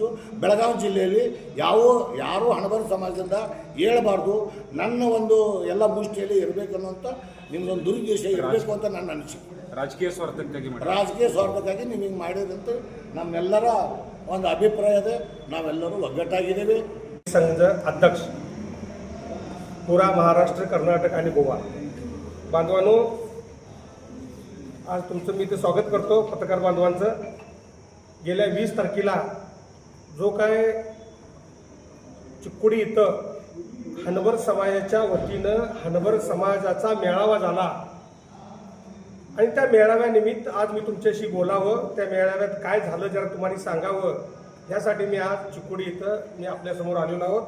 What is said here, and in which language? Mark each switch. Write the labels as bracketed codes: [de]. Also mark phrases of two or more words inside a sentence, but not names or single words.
[kn] ಬೆಳಗಾವಿ ಜಿಲ್ಲೆಯಲ್ಲಿ ಯಾರೂ ಹಣಬರ ಸಮಾಜದಿಂದ ಹೇಳಬಾರ್ದು. ನನ್ನ ಒಂದು ಎಲ್ಲ ಮುಷ್ಟಿಯಲ್ಲಿ ಇರಬೇಕನ್ನುವಂಥ ನಿಮ್ಮದೊಂದು ದುರುದ್ದೇಶ ಇರಬೇಕು ಅಂತ ನನ್ನ ಅನಿಸಿಕೆ. ರಾಜಕೀಯ ಸ್ವಾರ್ಥಕ್ಕಾಗಿ ನೀವು ಹಿಂಗೆ ಮಾಡಿದಂತೆ ನಮ್ಮೆಲ್ಲರ ಒಂದು ಅಭಿಪ್ರಾಯ ಇದೆ. ನಾವೆಲ್ಲರೂ ಒಗ್ಗಟ್ಟಾಗಿದ್ದೇವೆ. [mr] संघाचे अध्यक्ष पुरा महाराष्ट्र, कर्नाटक आणि गोवा बांधवांनो, आज तुमचं मी इथे स्वागत करतो पत्रकार बांधवांचं. गेल्या 20 तारखेला जो काय चिक्कोडी इथं हनबर समाजाच्या वतीनं हनबर समाजाचा मेळावा झाला आणि त्या मेळाव्यानिमित्त आज मी तुमच्याशी बोलावं, त्या मेळाव्यात काय झालं जरा तुम्हाला सांगावं, यासाठी मी आज चिक्कोडी इथं मी आपल्यासमोर आलेलो आहोत.